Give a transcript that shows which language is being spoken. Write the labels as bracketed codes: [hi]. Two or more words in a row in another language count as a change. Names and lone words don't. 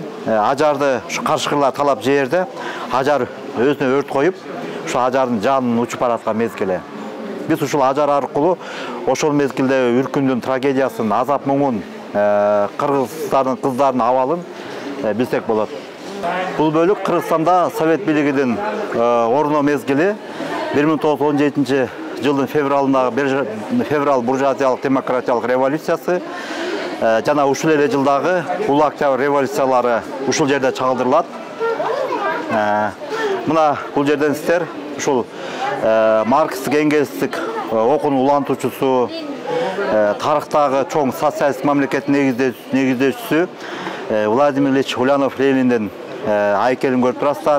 [ky] Ажарды каршыкырлар талап жерде Ажар өзүнө өрт коюп, ошо Ажардын жанын учуп бараткан мезгили. Биз ушул Ажар аркылуу ошол мезгилде үркүндүн трагедиясын, азап муңун, кыргыздардын кыздардын абалын билсек болот. Бұл бөлік Қырғызстанда Совет билигинин орноо мезгили 1917 жылдын феврал буржуазиялык демократиялык революциясы жана ушул эле жылдагы улуу октябрь революциялары ушул жерде чагылдырылат. Мына бул жерден сиздер ушул марксистик энгельстик окуунун улантуучусу, тарыхтагы чоң социалистик мамлекеттин негиздөөчүсү Владимир Ильич Ульянов Лениндин айкелин көрүп турасыздар.